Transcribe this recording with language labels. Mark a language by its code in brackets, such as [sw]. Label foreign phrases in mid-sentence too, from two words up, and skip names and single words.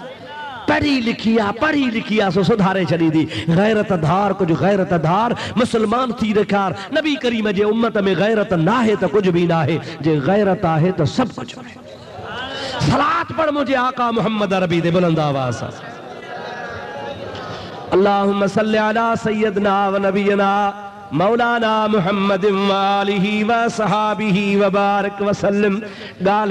[sd] पढ़ी लिखी आहे सो सुधारे छॾींदी। गैरत धार, कुछ गैरत धार, मुसलमान थी ॾेखार। नबी करीम जे उम्मत में गैरत नाहे त कुछ भी नाहे, जे गैरत आहे त सब कुछ आहे। सलात पढ़ मुझे आका मोहम्मद अरबी दे बुलंद आवाज़ सां। [ar] اللهم صل على سيدنا ونبينا مولانا محمد وآله وصحابه وبارك وسلم.